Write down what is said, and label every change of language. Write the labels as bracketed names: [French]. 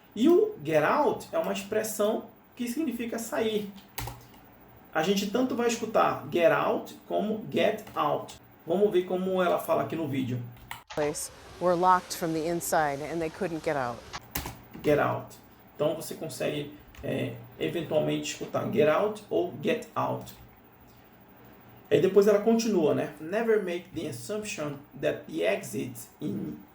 [Portuguese] E o get out é uma expressão que significa sair. A gente tanto vai escutar get out como get out. Vamos ver como ela fala aqui no vídeo. [English] Were locked from the inside and they couldn't get out. Get out. [Portuguese] Então você consegue eventualmente escutar get out ou get out. E depois ela continua, né? [English] Never make the assumption that the exit in...